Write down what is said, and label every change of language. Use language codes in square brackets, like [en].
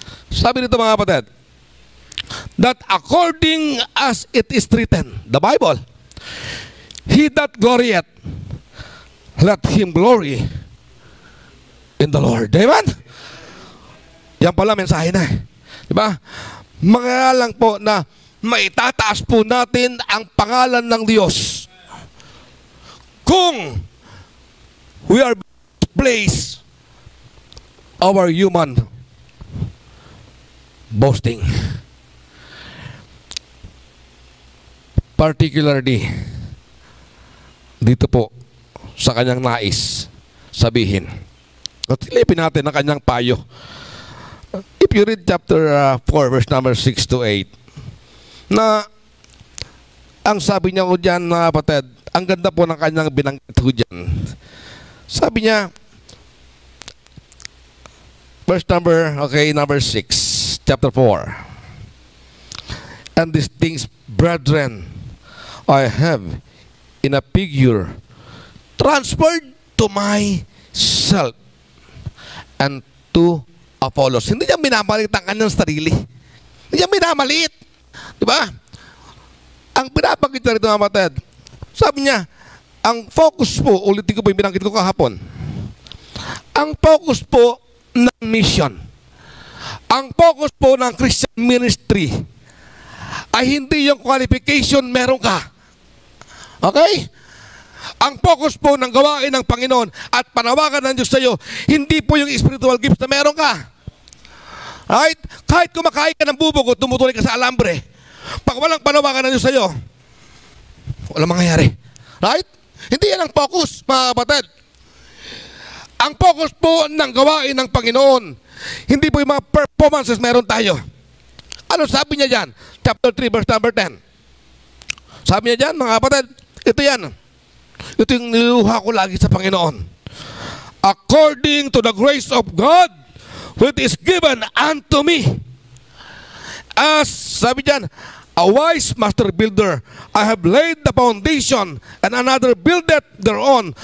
[tl] Sabi dito, mga kapatid, [en] that according as it is written, the Bible, he that glorieth, let him glory in the Lord. [tl] Amen? Yan pala mensahe na. Diba? Mga lang po na maitataas po natin ang pangalan ng Diyos. Kung [en] we are placed our human boasting. [tl] Particularly dito po sa kanyang nais sabihin. At silipin natin ang kanyang payo. [en] If you read chapter 4 verse number 6 to 8, [tl] na ang sabi niya ko dyan, mga kapatid, ang ganda po ng kanyang binanggit ko dyan. Sabi niya, verse number 6, chapter 4. [en] And these things, brethren, I have in a figure transferred to myself and to Apollos. [tl] Hindi niya minamalit ang kanyang sarili. Hindi niya minamalit. Diba? Ang pinabanggit niya rito, mga kapatid, sabi niya, Ang focus po, ulitin ko po yung binanggit ko kahapon, ang focus po ng mission, ang focus po ng Christian ministry ay hindi yung qualification meron ka. Okay? Ang focus po ng gawain ng Panginoon at panawagan ng Diyos sa iyo, hindi po yung spiritual gifts na meron ka. Right? Kahit kumakain ka ng bubog o tumutuloy ka sa alambre, pag walang panawagan ng Diyos sa iyo, walang mangyayari. Right? Hindi yan ang focus, mga kapatid. Ang focus po ng gawain ng Panginoon, hindi po yung mga performances meron tayo. Ano sabi niya dyan? Chapter 3, verse number 10. Sabi niya dyan, mga kapatid, ito yan. Ito yung niluha ko lagi sa Panginoon. [en] According to the grace of God, which is given unto me. As, [tl] sabi dyan, [en] a wise master builder, I have laid the foundation, and another buildeth thereon.